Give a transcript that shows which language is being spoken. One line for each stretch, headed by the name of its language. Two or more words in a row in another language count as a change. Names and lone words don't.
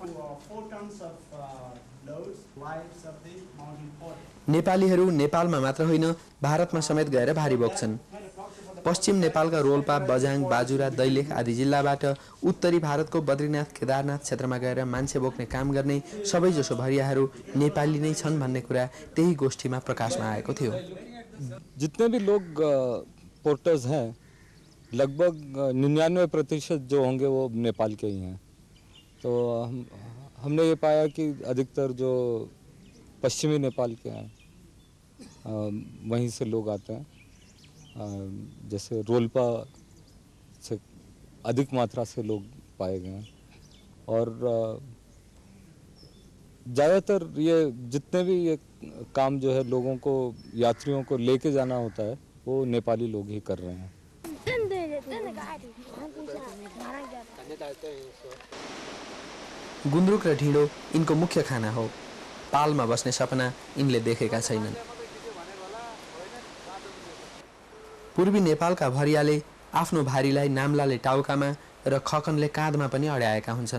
Nepali: नेपालीहरू नेपालमा मात्र होइन, भारतमा समेत गएर भारी बोक्छन्। पश्चिम नेपालका रोल्पा, बझाङ, बाजुरा, दैलेख आदि जिल्लाबाट उत्तरी भारतको बद्रीनाथ, केदारनाथ क्षेत्रमा गएर मान्छे बोक्ने काम गर्ने सबैजसो भरियाहरू नेपाली नै छन् भन्ने कुरा त्यही गोष्ठीमा प्रकाशमा आएको थियो।
Hindi: जितने भी लोग पोर्टर्स हैं, लगभग 99% जो होंगे वो नेपाल के ही हैं। तो हमने ये पाया कि अधिकतर जो पश्चिमी नेपाल के हैं, वहीं से लोग आते हैं। जैसे रोल्पा से अधिक मात्रा से लोग पाए गए हैं और ज़्यादातर ये जितने भी ये काम जो है लोगों को, यात्रियों को लेके जाना होता है, वो नेपाली लोग ही कर रहे हैं।
Nepali: गुन्द्रुक र ढिँडो यिनको मुख्य खाना हो। पालमा बस्ने सपना यिनले देखेका छैनन्। पूर्वी नेपालका भरियाले आफ्नो भारीलाई नाम्लाले टाउकामा र खकनले काँधमा पनि अड्याएका हुन्छन्।